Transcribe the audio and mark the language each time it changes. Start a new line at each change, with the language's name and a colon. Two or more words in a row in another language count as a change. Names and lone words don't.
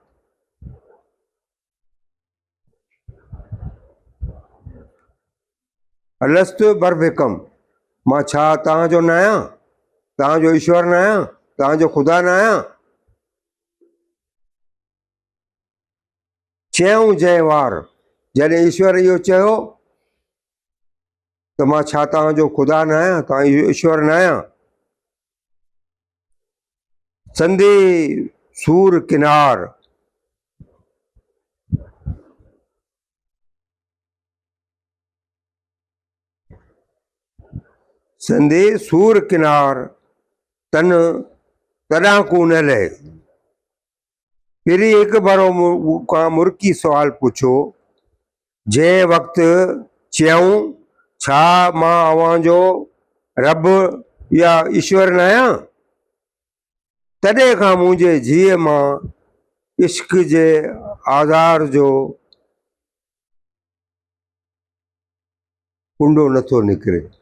Arabic: ألست بر بكم,
Sindhi: मां छा तव्हांजो न आहियां, तव्हांजो ईश्वर न आहियां, तव्हांजो ख़ुदा न आहियां। चयूं जंहिं वार, जॾहिं ईश्वर इहो चयो त मां छा तव्हांजो ख़ुदा न आहियां, तव्हांजो ईश्वर न आहियां। संधि सूर किनार, संधि सूर किनार, तन तॾाकू न लहे। पिरीं हिकु भेरो खां मुरकी सुवाल पुछो, जंहिं वक़्तु चयूं छा मां अव्हांजो रब या ईश्वर न आहियां, तॾहिं खां मुंहिंजे जीअ मां इश्क जे आज़ार जो कुंडो नथो निकिरे।